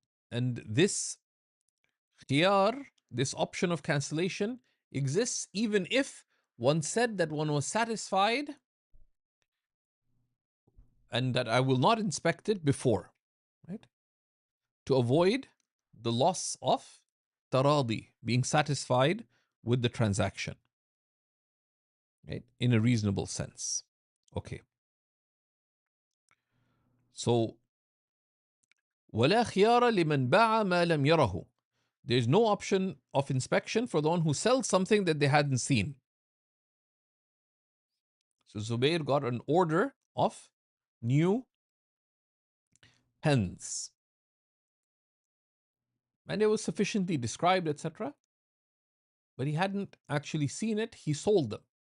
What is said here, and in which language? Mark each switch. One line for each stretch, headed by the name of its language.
English: And this khiyar, this option of cancellation, exists even if one said that one was satisfied and that I will not inspect it before, right? To avoid the loss of taradi, being satisfied with the transaction, right? In a reasonable sense. Okay. So,
Arabic: ولا خيار لمن باع ما لم يره.
English: There's no option of inspection for the one who sells something that they hadn't seen. So Zubair got an order of new pens. And it was sufficiently described, etc. But he hadn't actually seen it. He sold them.